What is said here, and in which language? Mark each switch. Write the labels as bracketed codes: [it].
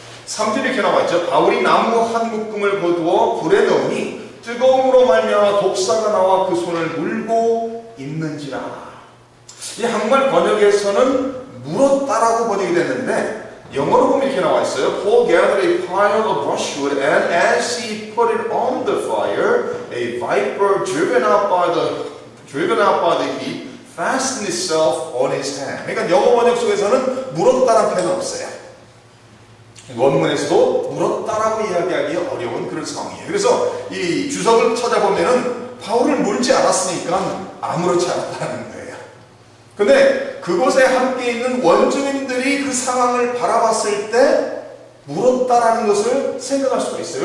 [ko] 3절에 이렇게 나와 있죠. 바울이 나무 한 묶음을 거두어 불에 넣으니 뜨거움으로 말미암아 독사가 나와 그 손을 물고 있는지라. 이 한국말 번역에서는 물었다라고 번역이 됐는데 영어로 보면 이렇게 나와 있어요. [en] Paul gathered a pile of brushwood and as he put it on the fire, a viper driven out by the heat fastened itself on his hand. [ko] 그러니까 영어 번역 속에서는 물었다라는 표현은 없어요. 원문에서도 물었다라고 이야기하기 어려운 그런 상황이에요. 그래서 이 주석을 찾아보면은 바울을 물지 않았으니까 아무렇지 않았다는 거예요. 근데 그곳에 함께 있는 원주민들이 그 상황을 바라봤을 때 물었다라는 것을 생각할 수가 있어요.